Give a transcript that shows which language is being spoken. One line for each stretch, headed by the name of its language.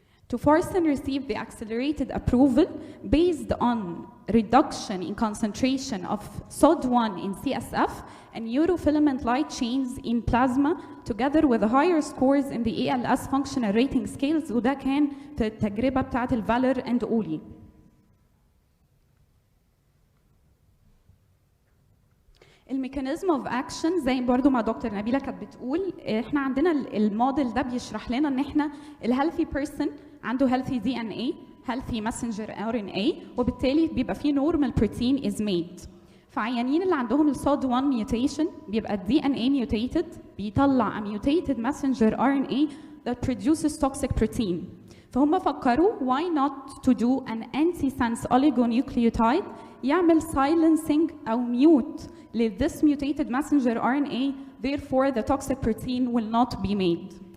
English: Tofarsen received the accelerated approval based on reduction in concentration of SOD1 in CSF and neurofilament light chains in plasma, together with higher scores in the ALS functional rating scales,
Arabic: وده كان في التجربة بتاعت
English: الفالر and أولي.
Arabic: الميكانيزم اوف اكشن زي برضو ما دكتور نبيله كانت بتقول، احنا عندنا الموديل ده بيشرح لنا ان احنا الهيلثي بيرسون عنده healthy DNA, healthy messenger RNA, وبالتالي بيبقى فيه
English: normal protein is made.
Arabic: فعيانين اللي عندهم ال
English: SOD1 mutation بيبقى ال DNA mutated, بيطلع a mutated messenger RNA that produces toxic protein.
Arabic: فهم فكروا
English: why not to do an antisense oligonucleotide يعمل silencing أو mute ل this mutated messenger RNA, therefore the toxic protein will not be made.